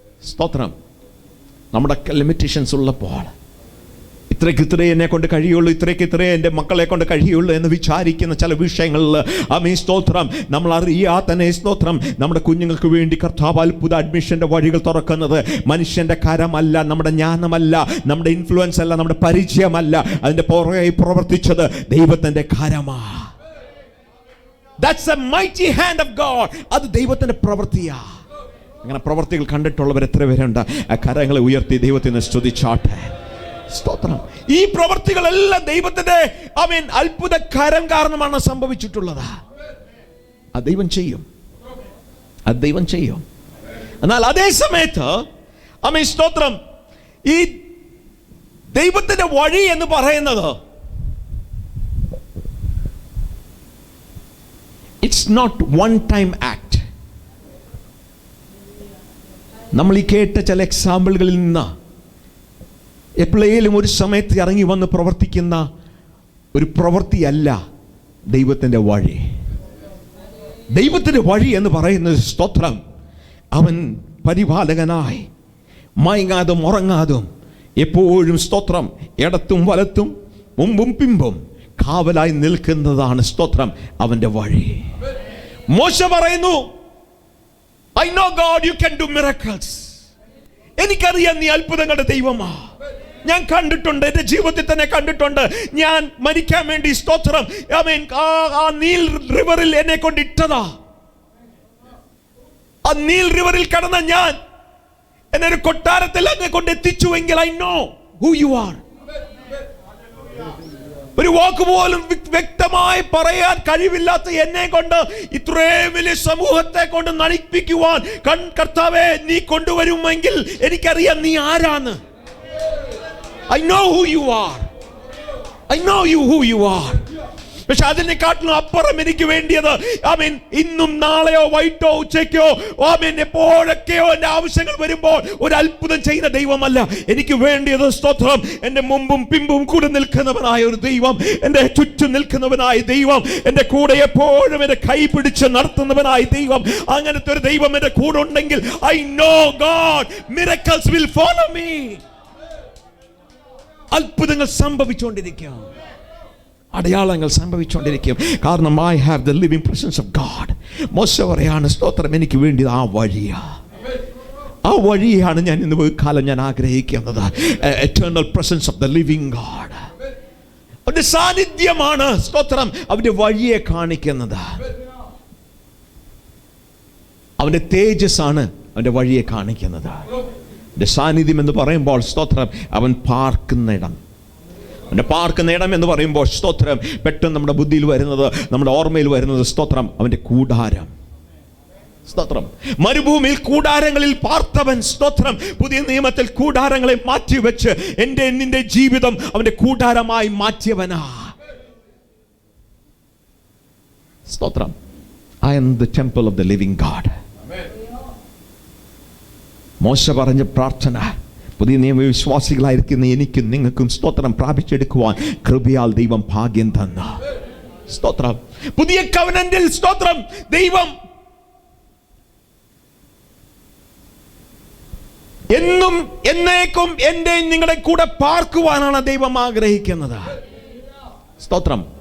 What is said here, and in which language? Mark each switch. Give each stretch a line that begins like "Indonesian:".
Malayalam: സ്തോത്രം. നമ്മുടെ ലിമിറ്റേഷൻസ് ഉള്ളപ്പോൾ ഇത്രേ എന്നെ കൊണ്ട് കഴിയുള്ളൂ, ഇത്രേ എൻ്റെ മക്കളെ കൊണ്ട് കഴിയുള്ളൂ എന്ന് വിചാരിക്കുന്ന ചില വിഷയങ്ങളിൽ സ്തോത്രം, നമ്മൾ അറിയാതെ തന്നെ, സ്തോത്രം, നമ്മുടെ കുഞ്ഞുങ്ങൾക്ക് വേണ്ടി കർത്താവ് അത്ഭുത അഡ്മിഷന്റെ വഴികൾ തുറക്കുന്നത് മനുഷ്യന്റെ കരമല്ല, നമ്മുടെ ജ്ഞാനമല്ല, നമ്മുടെ ഇൻഫ്ലുവൻസ് അല്ല, നമ്മുടെ പരിചയമല്ല, അതിന്റെ പുറകെ പ്രവർത്തിച്ചത് ദൈവത്തിന്റെ കരമാ.
English: That's a mighty hand of God.
Malayalam: അത് ദൈവത്തിന്റെ പ്രവൃത്തിയാ. അങ്ങനെ പ്രവൃത്തികൾ കണ്ടിട്ടുള്ളവർ എത്ര പേരുണ്ട്? ആ കരങ്ങളെ ഉയർത്തി ദൈവത്തിനെ സ്തുതിച്ചാട്ടെ. സ്തോത്രം. ഈ പ്രവൃത്തികളെല്ലാം ദൈവത്തിന്റെ അത്ഭുത കരം കാരണമാണ് സംഭവിച്ചിട്ടുള്ളത്. അത് ദൈവം ചെയ്യും, അത് ദൈവം ചെയ്യും. എന്നാൽ അതേ സമയത്ത് സ്തോത്രം, ഈ ദൈവത്തിന്റെ വഴി എന്ന് പറയുന്നത്
English: It's not one time act.
Malayalam: നമ്മൾ ഈ കേട്ട ചില എക്സാമ്പിളുകളിൽ നിന്ന് എപ്പോഴേലും ഒരു സമയത്ത് ഇറങ്ങി വന്ന് പ്രവർത്തിക്കുന്ന ഒരു പ്രവൃത്തിയല്ല ദൈവത്തിൻ്റെ വഴി. ദൈവത്തിൻ്റെ വഴി എന്ന് പറയുന്നത്, സ്തോത്രം, അവൻ പരിപാലകനായി മയങ്ങാതും ഉറങ്ങാതും എപ്പോഴും സ്തോത്രം ഇടത്തും വലത്തും മുമ്പും പിമ്പും കാവലായി നിൽക്കുന്നതാണ് സ്തോത്രം അവന്റെ വഴി. മോശ പറയുന്നു,
English: I know God, you can do miracles.
Malayalam: എനിക്കറിയാം നീ അത്ഭുതങ്ങളുടെ ദൈവമാ. ഞാൻ കണ്ടിട്ടുണ്ട്, എൻ്റെ ജീവിതത്തിൽ തന്നെ കണ്ടിട്ടുണ്ട്. ഞാൻ മരിക്കാൻ വേണ്ടി സ്തോത്രം ആ നീൽ റിവറിൽ എന്നെ കൊണ്ട് ഇട്ടതാ. ആ നീൽ റിവറിൽ കടന്ന ഞാൻ എന്നെ ഒരു കൊട്ടാരത്തിൽ അങ്ങ് കൊണ്ട് എത്തിച്ചുവെങ്കിൽ
English: I know who you are.
Malayalam: ഒരു വാക്ക് പോലും വ്യക്തമായി പറയാൻ കഴിവില്ലാത്ത എന്നെ കൊണ്ട് ഇത്രയും വലിയ സമൂഹത്തെ കൊണ്ട് നടിപ്പിക്കുവാൻ കർത്താവേ നീ കൊണ്ടുവരുമെങ്കിൽ എനിക്കറിയാം നീ ആരാണ്.
English: I know who you are. I know who you are.
Malayalam: പക്ഷെ അതിനെക്കാട്ടിലും അപ്പുറം എനിക്ക് വേണ്ടിയത് ഇന്നും നാളെയോ വൈകിട്ടോ ഉച്ചയ്ക്കോ എപ്പോഴൊക്കെയോ എൻ്റെ ആവശ്യങ്ങൾ വരുമ്പോൾ ഒരു അത്ഭുതം ചെയ്യുന്ന ദൈവമല്ല എനിക്ക് വേണ്ടിയത്. സ്തോത്രം, എൻ്റെ മുമ്പും പിമ്പും കൂടെ നിൽക്കുന്നവനായ ഒരു ദൈവം, എൻ്റെ ചുറ്റും നിൽക്കുന്നവനായ ദൈവം, എൻ്റെ കൂടെ എപ്പോഴും എൻ്റെ കൈ പിടിച്ച് നടത്തുന്നവനായ ദൈവം. അങ്ങനത്തെ ഒരു ദൈവം എൻ്റെ കൂടെ ഉണ്ടെങ്കിൽ
English: I know God, miracles will follow me.
Malayalam: അത്ഭുതങ്ങൾ സംഭവിച്ചുകൊണ്ടിരിക്കും, അടയാളങ്ങൾ സംഭവിച്ചുകൊണ്ടിരിക്കും. കാരണം
English: I have the living presence of God.
Malayalam: മോശ പറയാണ്, സ്തോത്രം, എനിക്ക് വേണ്ടി ആ വഴിയാ, ആ വഴിയാണ് ഞാൻ ഇന്ന് കാലം ഞാൻ ആഗ്രഹിക്കുന്നത്.
English: Eternal presence of the living God.
Malayalam: അവന്റെ സാന്നിധ്യമാണ് സ്തോത്രം അവന്റെ വഴിയെ കാണിക്കുന്നത്. അവന്റെ തേജസ്സാണ് അവന്റെ വഴിയെ കാണിക്കുന്നത്. അവന്റെ സാന്നിധ്യം എന്ന് പറയുമ്പോൾ സ്തോത്രം അവൻ പാർക്കുന്ന ഇടം, അവൻ്റെ പാർക്കുന്ന ഇടം എന്ന് പറയുമ്പോൾ സ്തോത്രം പെട്ടെന്ന് നമ്മുടെ ബുദ്ധിയിൽ വരുന്നത്, നമ്മുടെ ഓർമ്മയിൽ വരുന്നത് സ്തോത്രം അവൻ്റെ കൂടാരം. സ്തോത്രം, മരുഭൂമിയിൽ കൂടാരങ്ങളിൽ പാർത്തവൻ സ്തോത്രം പുതിയ നിയമത്തിൽ കൂടാരങ്ങളെ മാറ്റിവെച്ച് എൻ്റെ നിന്റെ ജീവിതം അവൻ്റെ കൂടാരമായി മാറ്റിയവനാ.
English: സ്തോത്രം, I am the temple of the living God.
Malayalam: മോശ പറഞ്ഞ പ്രാർത്ഥന പുതിയ നിയമ വിശ്വാസികളായിരിക്കുന്ന എനിക്കും നിങ്ങൾക്കും സ്തോത്രം പ്രാപിച്ചെടുക്കുവാൻ കൃപയാൽ ദൈവം ഭാഗ്യം തന്ന സ്തോത്രം. പുതിയ കവനന്റിൽ സ്തോത്രം ദൈവം എന്നും എന്നേക്കും എൻ്റെ നിങ്ങളുടെ കൂടെ പാർക്കുവാനാണ് ദൈവം ആഗ്രഹിക്കുന്നത്. സ്തോത്രം.